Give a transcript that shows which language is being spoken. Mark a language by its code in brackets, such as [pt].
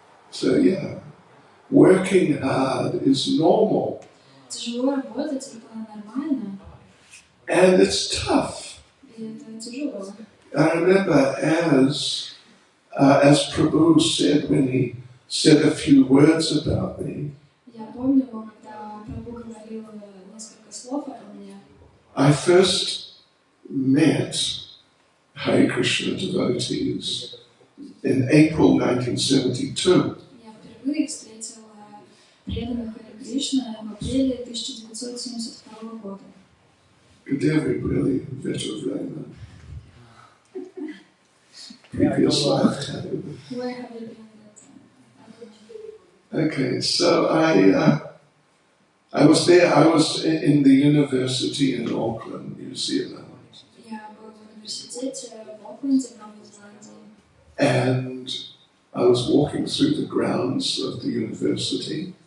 [en] So yeah, working hard is normal. [ru] Тяжело работать, это нормально. [en] And it's tough. [ru] И это тяжело. [en] I remember as Prabhu said when he said a few words about me, [ru] Я помню, когда Прабху говорил несколько слов обо мне. [en] I first met Hare Krishna devotees in April 1972. [ru] Я впервые встретила преданных Харе Кришна в апреле 1972 года. [en] Gudevi really veteran. Previous lifetime. Where have you been that time? Okay, so I was there. I was in the university in Auckland, New Zealand, [ru] Я был в университете в Окленде, в Новой Зеландии. [en] and I was walking through the grounds of the university.